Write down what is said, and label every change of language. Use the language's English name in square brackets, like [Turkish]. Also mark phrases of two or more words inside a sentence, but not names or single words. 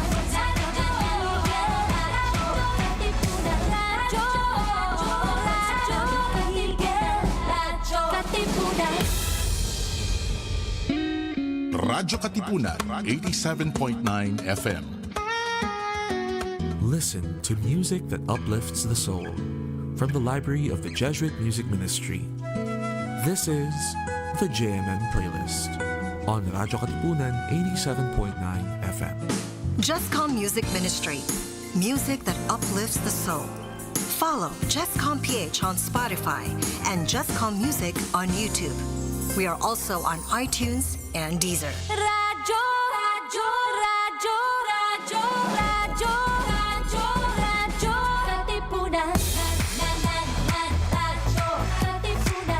[Filipino] Manzano, Katipunan. Radyo, radyo, Katipunan. Radyo Katipunan, 87.9 FM. [English] Listen to music that uplifts the soul from the library of the Jesuit Music Ministry. This is the JMM Playlist on Radyo Katipunan 87.9 FM. JustCom Music Ministry. Music that uplifts the soul. Follow JustCom PH on Spotify and JustCom Music on YouTube. We are also on iTunes and Deezer. [Filipino] Radyo, radyo, radyo, radyo, radyo, radyo, radyo, Katipunan. Radyo, Katipunan.